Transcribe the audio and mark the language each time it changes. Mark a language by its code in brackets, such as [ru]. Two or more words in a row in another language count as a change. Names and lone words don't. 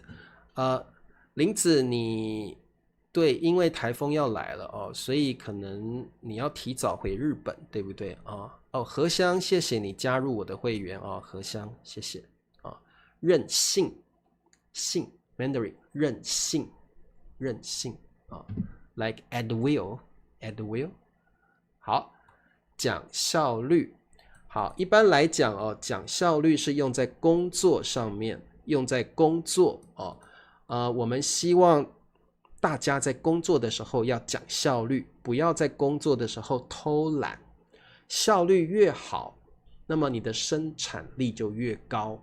[zh] 林子你對，因為台風要來了所以可能你要提早回日本，對不對何香，謝謝你加入我的會員何香，謝謝任性，性 Mandarin 任性 [en] like at will。 [zh] 好，講效率。好，一般來講講效率是用在工作上面，用在工作我們希望大家在工作的時候要講效率，不要在工作的時候偷懶。效率越好，那麼你的生產力就越高。